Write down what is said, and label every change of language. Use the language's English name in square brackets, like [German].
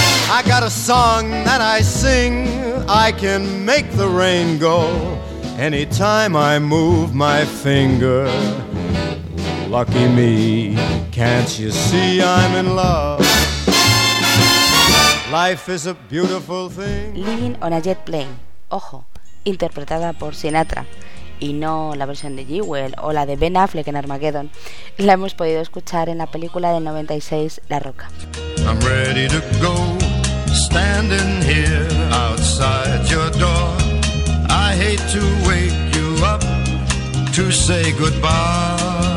[English] I got a song that I sing, I can make the rain go anytime I move my finger. Lucky me, can't you see I'm in love? Life is a beautiful thing. [Spanish] Living on a Jet Plane, ojo, interpretada por Sinatra, y no la versión de Jewel o la de Ben Affleck en Armageddon, la hemos podido escuchar en la película del 96, La Roca. [English] I'm ready to go. Standing here outside your door, I hate to wake you up to say goodbye.